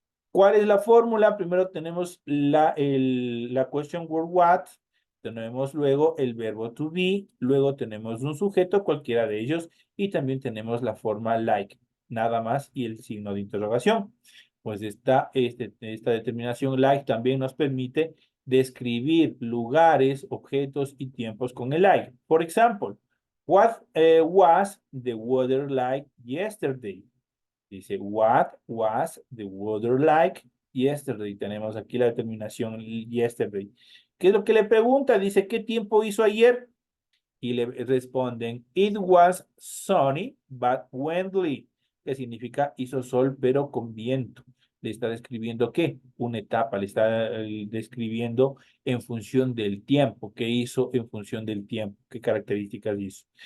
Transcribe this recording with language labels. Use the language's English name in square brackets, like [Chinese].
[Spanish] ¿Cuál es la fórmula? Primero tenemos la question word what, tenemos luego el verbo to be, luego tenemos un sujeto, cualquiera de ellos, y también tenemos la forma like, nada más, y el signo de interrogación. Pues esta determinación like también nos permite describir lugares, objetos y tiempos con el like. Por ejemplo, [English] what was the weather like yesterday? Dice, what was the weather like yesterday? [Spanish] Tenemos aquí la determinación yesterday. ¿Qué es lo que le pregunta? Dice, ¿qué tiempo hizo ayer? Y le responden, [English] it was sunny but windy, [Spanish] que significa hizo sol pero con viento. Le está describiendo ¿qué? Una etapa, le está describiendo en función del tiempo, qué hizo en función del tiempo, qué características hizo.